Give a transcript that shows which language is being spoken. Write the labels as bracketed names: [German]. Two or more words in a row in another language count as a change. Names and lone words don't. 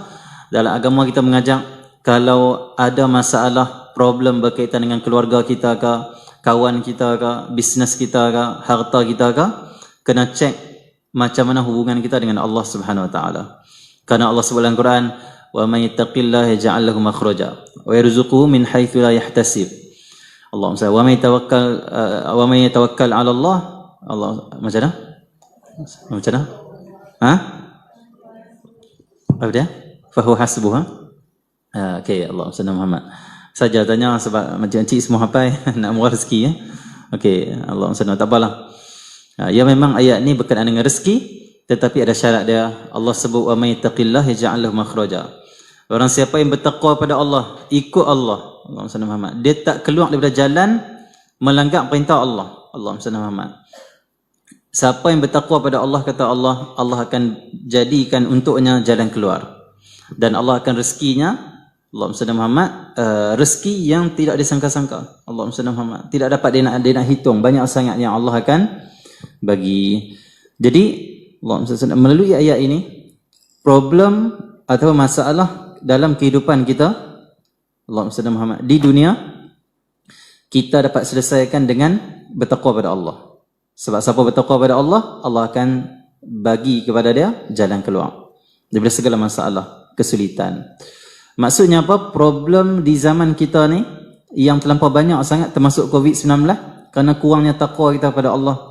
[Malay] Dalam agama kita mengajak, kalau ada masalah problem berkaitan dengan keluarga kita ke, kawan kita ke, bisnes kita ke, harta kita ke, kena cek macam mana hubungan kita dengan Allah [Arabic] سبحانه وتعالى. [Malay] Karena Allah sebut dalam Quran, [Arabic] ومن يتق الله يجعل له مخرجا ويرزقه من حيث لا يحتسب. اللهم صل، ومن يتوكل على الله, [Malay] Allah macam mana? Macam mana? Apa dia? [Arabic] فهو حسبه. [Malay] Okey, [Arabic] اللهم صل محمد. [Malay] Saja tanya sebab macam cik semua hafal nak murah rezeki ya. Okey, [Arabic] اللهم صل, [Malay] tak apalah. Ya memang ayat ni berkenaan dengan rezeki, tetapi ada syarat dia. Allah sebut [Arabic] ومن يتق الله يجعل له مخرجا. [Malay] Orang siapa yang bertakwa pada Allah, ikut Allah, [Arabic] اللهم صل محمد, [Malay] dia tak keluar daripada jalan melanggar perintah Allah. [Arabic] اللهم صل محمد. [Malay] Siapa yang bertakwa pada Allah, kata Allah, Allah akan jadikan untuknya jalan keluar. Dan Allah akan rezekinya, [Arabic] اللهم صل محمد, [Malay] rezeki yang tidak disangka-sangka. [Arabic] اللهم صل محمد. [Malay] Tidak dapat dia nak hitung, banyak sangat yang Allah akan bagi. Jadi [Arabic] اللهم صل [Malay] melalui ayat ini, problem atau masalah dalam kehidupan kita, [Arabic] اللهم صل محمد, [Malay] di dunia kita dapat selesaikan dengan bertakwa pada Allah. Sebab siapa bertakwa pada Allah, Allah akan bagi kepada dia jalan keluar daripada segala masalah, kesulitan. Maksudnya apa? Problem di zaman kita ni yang terlampau banyak sangat, termasuk COVID-19, kerana kurangnya takwa kita kepada Allah.